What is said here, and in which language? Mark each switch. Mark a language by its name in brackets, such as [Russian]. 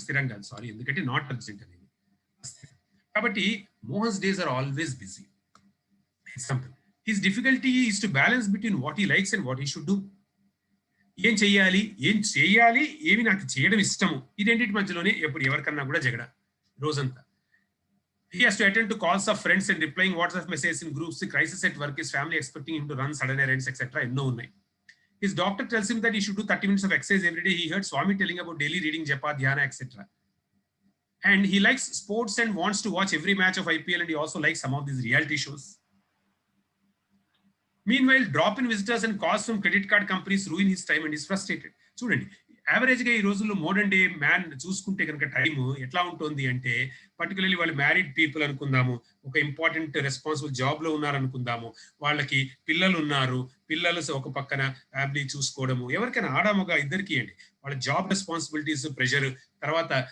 [Telugu] స్థిరం కాదు, [English] sorry, ఎందుకంటే not urgent [Telugu] అనేది అస్థిరం. కాబట్టి [English] Mohan's days are always busy. Example, his difficulty is to balance between what he likes and what he should do. [Telugu] ఏం చేయాలి, ఏమి నాకు చేయడం ఇష్టము, ఈ రెండింటి మధ్యలోనే ఎప్పుడు ఎవరికన్నా కూడా జగడ రోజంతా. [English] He has to attend to calls of friends and replying WhatsApp messages in groups, the crisis at work, his family expecting him to run sudden errands, etc. [Telugu] ఎన్నో ఉన్నాయి. [English] His doctor tells him that he should do 30 minutes of exercise every day. He heard Swami telling about daily reading, japa, dhyana, etc. And he likes sports and wants to watch every match of IPL, and he also likes some of these reality shows. Meanwhile, drop-in visitors and calls from credit card companies ruin his time and he's frustrated. [Telugu] చూడండి, average గా ఈ రోజుల్లో modern day man చూసుకుంటే కనుక time ఎట్లా ఉంటుంది అంటే, particularly వాళ్ళు మ్యారీడ్ పీపుల్ అనుకుందాము, ఒక ఇంపార్టెంట్ రెస్పాన్సిబుల్ జాబ్ లో ఉన్నారనుకుందాము, వాళ్ళకి పిల్లలు ఉన్నారు, పిల్లలు ఒక పక్కన ఫ్యామిలీ చూసుకోవడము, ఎవరికైనా ఆడామగా ఇద్దరికి అండి, వాళ్ళ జాబ్ రెస్పాన్సిబిలిటీస్, ప్రెషర్, తర్వాత